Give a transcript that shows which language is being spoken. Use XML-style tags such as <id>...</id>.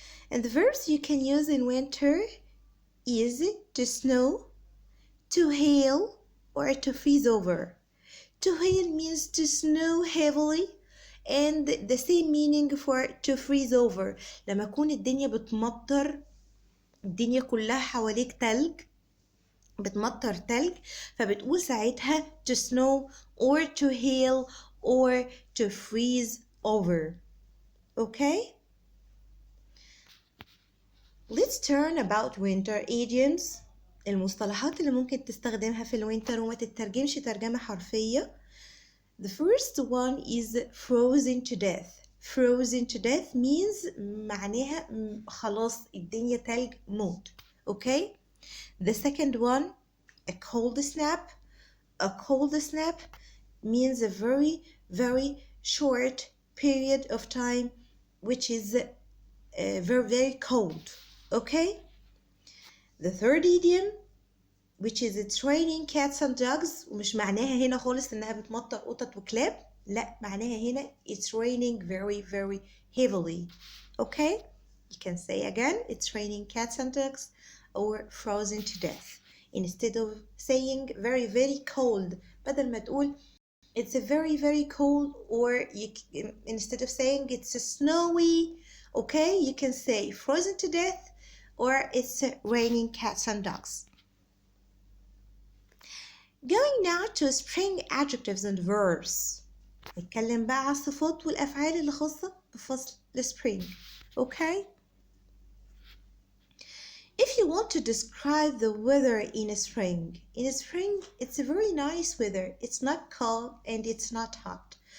<en>And the verbs you can use in winter is to snow, to hail, or to freeze over. To hail means to snow heavily, and the same meaning for to freeze over.</en> <ar>لما تكون الدنيا بتمطر، الدنيا كلها حواليك تلج، بتمطر تلج، فبتقول ساعتها</ar> <en>to snow or to hail or to freeze over. Okay? Let's turn about winter idioms.</en> <ar>المصطلحات اللي ممكن تستخدمها في الوينتر وما تترجمش ترجمة حرفية.</ar> <en>The first one is frozen to death. Frozen to death means</en> <ar>معناها خلاص الدنيا تلج موت.</ar> <en>Okay? The second one, a cold snap. A cold snap means a very, very short period of time which is very, very cold. Okay? The third idiom, which is it's raining cats and dogs.</en> <ar>ومش معناها هنا خالص إنها بتمطر قطط وكلاب. لا، معناها هنا</ar> <en>it's raining very, very heavily. Okay? You can say again, it's raining cats and dogs or frozen to death. Instead of saying very, very cold,</en> <ar>بدل ما تقول</ar> <en>it's a very, very cold, or instead of saying it's a snowy, okay, you can say frozen to death or it's raining cats and dogs. Going now to spring adjectives and verbs.</en> <ar>نتكلم بقى على الصفات والأفعال اللي خاصة بفصل spring.</ar> <en>Okay? If you want to describe the weather in spring it's a very nice weather. It's not cold and it's not hot.</en>